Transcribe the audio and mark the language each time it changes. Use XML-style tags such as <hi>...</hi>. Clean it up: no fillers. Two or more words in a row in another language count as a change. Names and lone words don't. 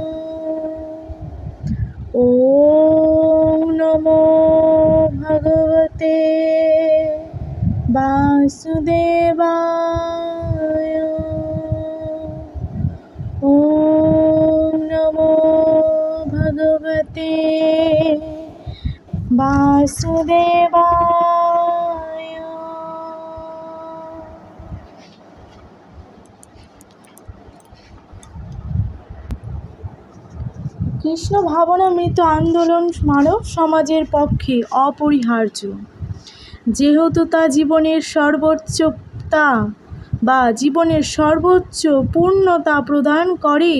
<sa>ওম নমো ভগবতে বাসুদেবায়। ওম নমো ভগবতে বাসুদেবায়।</sa> <bn>কৃষ্ণ ভাবনামৃত আন্দোলন মানব সমাজের পক্ষে অপরিহার্য, যেহেতু তা জীবনের সর্বোচ্চ পূর্ণতা প্রদান করে।</bn>